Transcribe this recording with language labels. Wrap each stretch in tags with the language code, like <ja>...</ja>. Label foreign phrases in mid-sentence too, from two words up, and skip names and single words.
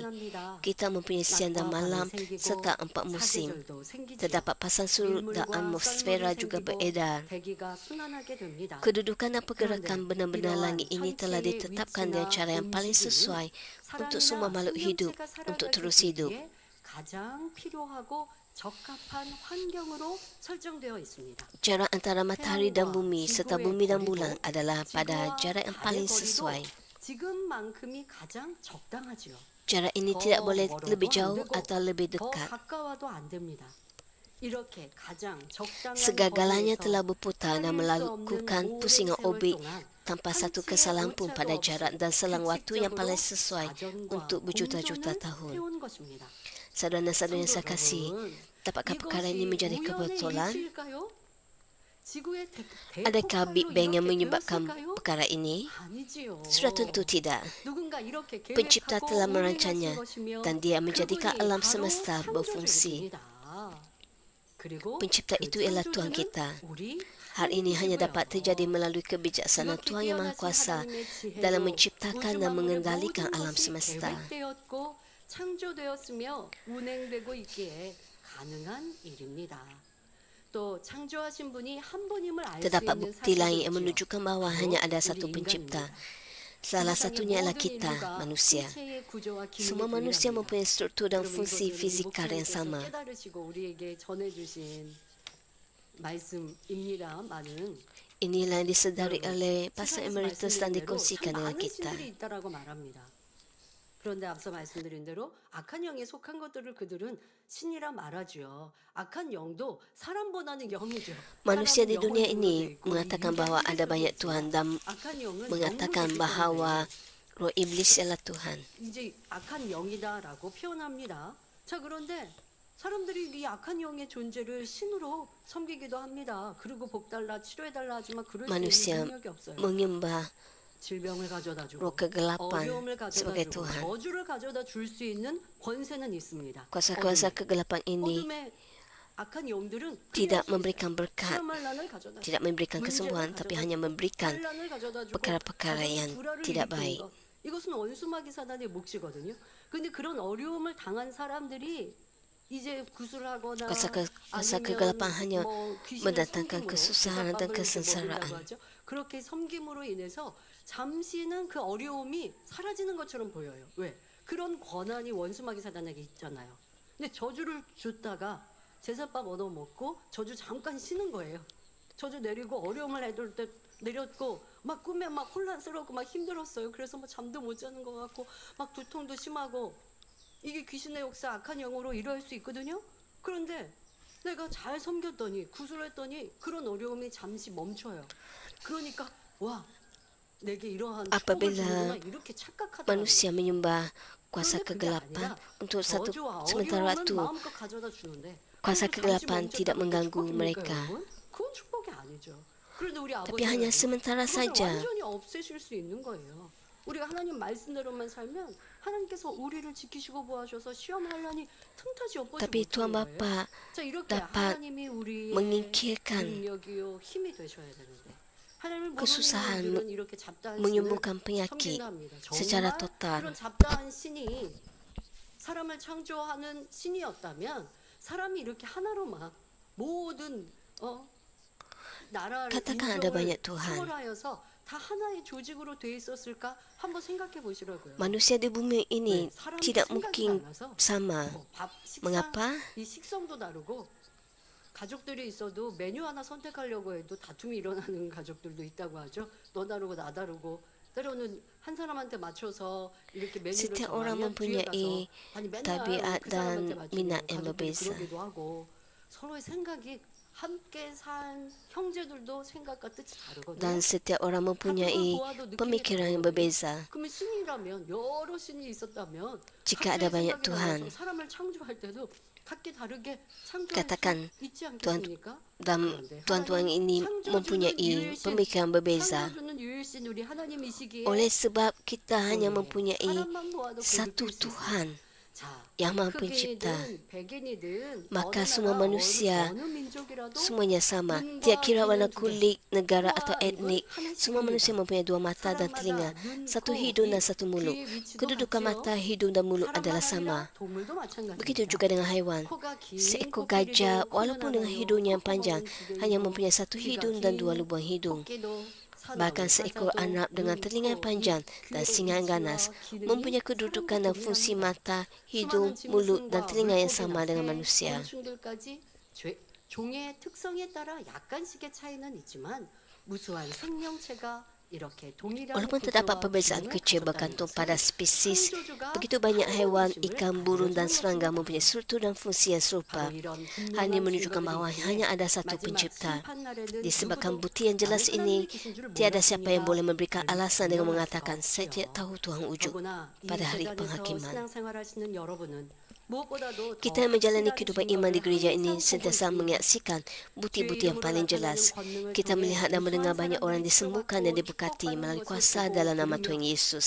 <ms>Kita mempunyai siang dan malam serta 4 musim. Terdapat pasang surut dan atmosfera juga beredar. Kedudukan dan pergerakan benar-benar langit ini telah ditetapkan dengan cara yang paling sesuai untuk semua makhluk hidup untuk terus hidup.</ms> <ko>가장 필요하고 적합한 환경으로 설정되어 있습니다.</ko> <ms>Jarak antara matahari dan bumi serta bumi dan bulan adalah pada jarak yang paling sesuai.</ms> <ko>지금만큼이 가장 적당하지요.</ko> <ms>Jarak ini tidak boleh lebih jauh atau lebih</ms> <ko>더</ko> <ms>dekat.</ms> <ko>가까워도 안 됩니다. 이렇게 가장 적당한</ko> <ms>Segala-galanya</ms> <ko>거리에서</ko> <ms>telah berputar dan</ms> <ko>살릴 수 없는</ko> <ms>melakukan</ms> <ko>오랜</ko> <ms>pusingan</ms> <ko>세월</ko> <ms>orbit</ms> <ko>동안</ko> <ms>tanpa satu</ms> <ko>한치의</ko> <ms>kesalahan pun</ms> <ko>오차가</ko> <ms>pada</ms> <ko>없이</ko> <ms>jarak dan selang waktu yang paling</ms> <ko>규칙적으로</ko> <ms>sesuai</ms> <ko>자전과</ko> <ms>untuk berjuta-juta</ms> <ko>공전을</ko> <ms>tahun.</ms> <ko>해온 것입니다.</ko> <ms>Saudara dan saudara yang saya kasih, dapatkah perkara ini menjadi</ms> <ko>이것이 우연의</ko> <ms>kebetulan?</ms> <ko>일치일까요? 지구의</ko> <ms>Adakah Big</ms> <ko>대폭발로</ko> <ms>Bang yang</ms> <ko>이렇게</ko> <ms>menyebabkan</ms> <ko>되었을까요?</ko> <ms>perkara ini?</ms> <ko>아니지요.</ko> <ms>Sudah tentu tidak.</ms> <ko>누군가 이렇게</ko> <ms>Pencipta</ms> <ko>계획하고</ko> <ms>telah</ms> <ko>운행하신</ko> <ms>merancangnya</ms> <ko>것이며</ko> <ms>dan dia menjadikan</ms> <ko>그분이</ko> <ms>alam</ms> <ko>바로</ko> <ms>semesta berfungsi.</ms> <ko>창조주입니다. 그리고</ko> <ms>Pencipta</ms> <ko>그</ko> <ms>itu ialah Tuhan</ms> <ko>창조주는</ko> <ms>kita.</ms> <ko>우리</ko> <ms>Hal ini hanya</ms> <ko>하나님이시고요.</ko> <ms>dapat terjadi melalui kebijaksanaan</ms> <ko>이렇게</ko> <ms>Tuhan Yang Maha</ms> <ko>뛰어나신</ko> <ms>Kuasa</ms> <ko>하나님의 지혜로</ko> <ms>dalam menciptakan</ms> <ko>우주</ko> <ms>dan</ms> <ko>만물의</ko> <ms>mengendalikan</ms> <ko>모든</ko> <ms>alam</ms> <ko>것이</ko> <ms>semesta.</ms> <ko>계획되었고 창조되었으며 운행되고 있기에 가능한 일입니다. 또 창조하신 분이 한 분임을 알 수</ko> <ms>Terdapat</ms> <ko>있는</ko> <ms>bukti lain</ms> <ko>사실이지요.</ko> <ms>yang menunjukkan bahawa</ms> <ko>바로</ko> <ms>hanya ada</ms> <ko>우리</ko> <ms>satu pencipta.</ms> <ko>인간입니다.</ko> <ms>Salah</ms> <ko>세상의</ko> <ms>satunya ialah</ms> <ko>모든</ko> <ms>kita,</ms> <ko>인류가</ko> <ms>manusia.</ms> <ko>신체의 구조와 기능이</ko> <ms>Semua manusia</ms> <ko>동일합니다.</ko> <ms>mempunyai struktur dan</ms> <ko>여러분,</ko> <ms>fungsi</ms> <ko>이것은</ko> <ms>fizikal yang</ms> <ko>목사님께서</ko> <ms>sama.</ms> <ko>깨달으시고 우리에게 전해주신 말씀입니다만은</ko> <ms>Inilah yang disedari oleh Pastor</ms> <ko>세상에서</ko> <ms>Emeritus dan</ms> <ko>말씀드린 대로</ko> <ms>dikongsikan</ms> <ko>참</ko> <ms>dengan</ms> <ko>많은</ko> <ms>kita.</ms> <ko>신들이 있다라고 말합니다. 그런데 앞서 말씀드린 대로 악한 영에 속한 것들을 그들은 신이라 말하죠. 악한 영도 사람보다는 영이죠.</ko> <ms>Manusia di</ms> <ko>사람은</ko> <ms>dunia</ms> <ko>영혼으로</ko> <ms>ini</ms> <ko>돼 있고</ko> <ms>mengatakan</ms> <ko>인간은</ko> <ms>bahawa ada</ms> <ko>흙으로</ko> <ms>banyak</ms> <ko>돼</ko> <ms>Tuhan</ms> <ko>있지만</ko> <ms>dan</ms> <ko>악한 영은</ko> <ms>mengatakan</ms> <ko>영으로</ko> <ms>bahawa</ms> <ko>있기 때문에</ko> <ms>roh iblis ialah Tuhan.</ms> <ko>이제 악한 영이다라고 표현합니다. 자, 그런데 사람들이 이 악한 영의 존재를 신으로 섬기기도 합니다. 그리고 복달라 치료해달라 하지만 그럴 수</ko> <ms>Manusia</ms> <ko>있는 능력이 없어요.</ko> <ms>menyembah</ms> <ko>질병을 가져다 주고</ko> <ms>roh kegelapan</ms> <ko>어려움을 가져다</ko> <ms>sebagai</ms> <ko>주고</ko> <ms>Tuhan.</ms> <ko>저주를 가져다 줄 수 있는 권세는 있습니다.</ko> <ms>Kuasa-kuasa kegelapan ini</ms> <ko>어둠의 악한 영들은</ko> <ms>tidak memberikan berkat,</ms> <ko>환란을 가져다</ko> <ms>tidak memberikan kesembuhan, tapi hanya memberikan</ms> <ko>환란을 가져다 주고</ko> <ms>perkara-perkara yang</ms> <ko>불화를</ko> <ms>tidak</ms> <ko>일으키는</ko> <ms>baik.</ms> <ko>것. 이것은 원수마귀 사단의 몫이거든요. 근데 그런 어려움을 당한 사람들이 이제 구술하거나</ko> <ms>Kuasa kegelapan hanya mendatangkan kesusahan dan kesengsaraan.</ms> <ko>그렇게 섬김으로 인해서 잠시는 그 어려움이 사라지는 것처럼 보여요. 왜? 그런 권한이 원수마귀 사단에게 있잖아요. 근데 저주를 줬다가 제사밥 얻어먹고 저주 잠깐 쉬는 거예요. 저주 내리고 어려움을 애들 때 내렸고 막 꿈에 막 혼란스럽고 막 힘들었어요. 그래서 막 잠도 못 자는 것 같고 막 두통도 심하고 이게 귀신의 역사 악한 영으로 이루어질 수 있거든요. 그런데 내가 잘 섬겼더니 구술했더니 그런 어려움이 잠시 멈춰요. 그러니까 와 내게 이러한 축복을</ko> <ms>Apabila</ms> <ko>주는구나 이렇게 착각하더라고요.</ko> <ms>manusia menyembah kuasa kegelapan untuk satu sementara waktu,</ms> <ko>마음껏 가져다 주는데</ko> <ms>kuasa</ms> <ko>그래서</ko> <ms>kegelapan</ms> <ko>잠시</ko> <ms>tidak</ms> <ko>멈췄다는 게</ko> <ms>mengganggu</ms> <ko>축복입니까,</ko> <ms>mereka.</ms> <ko>여러분? 그건 축복이 아니죠. 그런데 우리</ko> <ms>Tapi hanya</ms> <ko>아버지는</ko> <ms>sementara</ms> <ko>그것을</ko> <ms>saja.</ms> <ko>완전히 없애실 수 있는 거예요. 우리가 하나님 말씀대로만 살면 하나님께서 우리를 지키시고 보호하셔서 시험 환란이 틈타지 엿보지</ko> <ms>Tapi Tuhan</ms> <ko>못하는 거예요.</ko> <ms>Bapa</ms> <ko>자, 이렇게</ko> <ms>dapat</ms> <ko>하나님이 우리의</ko> <ms>menyingkirkan</ms> <ko>능력이요 힘이 되셔야 되는데 하나님을</ko> <ms>kesusahan,</ms> <ko>모르는 분들은 이렇게 잡다한 신을</ko> <ms>menyembuhkan penyakit</ms> <ko>섬긴다 합니다.</ko> <ms>secara</ms> <ko>정말</ko> <ms>total.</ms> <ko>그런 잡다한 신이 사람을 창조하는 신이었다면 사람이 이렇게 하나로만 모든 나라를</ko> <ms>Katakan ada banyak Tuhan.</ms> <ko>초월하여서 다 하나의 조직으로 돼 있었을까 한번 생각해 보시라고요.</ko> <ms>Manusia di bumi ini</ms> <ko>네, 사람이</ko> <ms>tidak</ms> <ko>생각이</ko> <ms>mungkin</ms> <ko>많아서</ko> <ms>sama.</ms> <ko>밥, 식사,</ko> <ms>Mengapa?</ms> <ko>이 식성도 다르고 가족들이 있어도 메뉴 하나 선택하려고 해도 다툼이 일어나는 가족들도 있다고 하죠. 너 다르고 나 다르고 때로는 한 사람한테 맞춰서 이렇게 메뉴를</ko> <ms>Setiap orang</ms> <ko>정하면 뒤에 가서</ko> <ms>mempunyai</ms> <ko>아니 맨날</ko> <ms>tabiat</ms> <ko>그 사람한테</ko> <ms>dan</ms> <ko>맞추는</ko> <ms>minat yang</ms> <ko>가족들이</ko> <ms>berbeza.</ms> <ko>그러기도 하고 서로의 생각이 함께 산 형제들도 생각과 뜻이 다르거든요.</ko> <ms>Dan setiap orang mempunyai pemikiran yang berbeza.</ms> <ko>그러면 신이라면 여러 신이 있었다면</ko> <ms>Jika ada</ms> <ko>각자의</ko> <ms>banyak</ms> <ko>생각이</ko> <ms>Tuhan,</ms> <ko>달라서 사람을 창조할 때도 각기 다르게 창조할</ko> <ms>katakan</ms> <ko>수 있지</ko> <ms>Tuhan</ms> <ko>않겠습니까?</ko> <ms>dan</ms> <ko>그런데</ko> <ms>Tuhan-Tuhan ini</ms> <ko>창조주는</ko> <ms>mempunyai</ms> <ko>유일신,</ko> <ms>pemikiran berbeza.</ms> <ko>창조주는 유일신 우리 하나님이시기에</ko> <ms>Oleh sebab kita hanya</ms> <ko>네,</ko> <ms>mempunyai</ms> <ko>사람만 보아도</ko> <ms>satu</ms> <ko>그걸 느낄 수 있어요.</ko> <ms>Tuhan</ms> <ko>자,</ko> <ms>yang maha pencipta.</ms> <ko>흑인이든 백인이든</ko> <ms>Maka</ms> <ko>어느</ko> <ms>semua</ms> <ko>나라,</ko> <ms>manusia</ms> <ko>어느 민족이라도</ko> <ms>semuanya sama.</ms> <ko>눈과</ko> <ms>Tiada kira</ms> <ko>귀는</ko> <ms>warna</ms> <ko>두 개.</ko> <ms>kulit, negara</ms> <ko>우와,</ko> <ms>atau</ms> <ko>이건</ko> <ms>etnik.</ms> <ko>하나씩입니다.</ko> <ms>Semua manusia mempunyai dua mata dan</ms> <ko>사람마다</ko> <ms>telinga,</ms> <ko>눈,</ko> <ms>satu</ms> <ko>코,</ko> <ms>hidung</ms> <ko>입,</ko> <ms>dan satu mulut.</ms> <ko>귀의 위치도</ko> <ms>Kedudukan</ms> <ko>같지요.</ko> <ms>mata, hidung dan mulut</ms> <ko>사람만</ko> <ms>adalah</ms> <ko>아니라</ko> <ms>sama.</ms> <ko>동물도 마찬가지입니다.</ko> <ms>Begitu juga dengan haiwan.</ms> <ko>코가 긴</ko> <ms>Seekor</ms> <ko>코끼리도</ko> <ms>gajah,</ms> <ko>코는</ko> <ms>walaupun dengan</ms> <ko>하나요.</ko> <ms>hidung yang panjang,</ms> <ko>콧구멍은 두</ko> <ms>hanya</ms> <ko>개요.</ko> <ms>mempunyai satu</ms> <ko>귀가</ko> <ms>hidung dan</ms> <ko>긴</ko> <ms>dua lubang hidung.</ms> <ko>토끼도</ko> <ms>Bahkan seekor anak dengan telinga yang panjang dan singa yang ganas mempunyai kedudukan dan fungsi mata, hidung, mulut dan telinga yang sama dengan manusia.</ms> <ko>곤충들까지 종의 특성에 따라 약간씩의 차이는 있지만 무수한 생명체가 이렇게 동일한</ko> <ms>Walaupun terdapat</ms> <ko>구조와</ko> <ms>perbezaan</ms> <ko>기능을</ko> <ms>kecil</ms> <ko>가졌다는</ko> <ms>bergantung</ms> <ko>것은</ko> <ms>pada spesies,</ms> <ko>창조주가</ko> <ms>begitu banyak haiwan,</ms> <ko>하나님이심을</ko> <ms>ikan, burung dan</ms> <ko>알려주는</ko> <ms>serangga</ms> <ko>것입니다.</ko> <ms>mempunyai struktur dan fungsi yang serupa.</ms> <ko>바로 이런</ko> <ms>Hal ini</ms> <ko>분명한</ko> <ms>menunjukkan</ms> <ko>증거들이</ko> <ms>bahawa</ms> <ko>있기에</ko> <ms>hanya ada satu</ms> <ko>마지막</ko> <ms>pencipta.</ms> <ko>심판날에는</ko> <ms>Disebabkan</ms> <ko>누구도</ko> <ms>bukti yang jelas</ms> <ko>나는</ko> <ms>ini,</ms> <ko>하나님의 계신 줄을</ko> <ms>tiada siapa yang boleh</ms> <ko>몰랐습니다.</ko> <ms>memberikan alasan dengan</ms> <ko>분명할</ko> <ms>mengatakan</ms> <ko>수가</ko> <ms>saya tidak</ms> <ko>없죠.</ko> <ms>tahu Tuhan wujud</ms> <ko>더구나 이</ko> <ms>pada hari</ms> <ko>재단에서</ko> <ms>penghakiman.</ms> <ko>신앙생활하시는 여러분은 무엇보다도</ko> <ms>Kita yang menjalani</ms> <ko>확실한</ko> <ms>kehidupan iman di gereja</ms> <ko>증거를</ko> <ms>ini</ms> <ko>항상</ko> <ms>sentiasa</ms> <ko>보고 있습니다.</ko> <ms>menyaksikan bukti-bukti yang paling jelas. Kita melihat dan mendengar banyak orang disembuhkan dan diberkati melalui kuasa dalam nama Tuhan Yesus.</ms>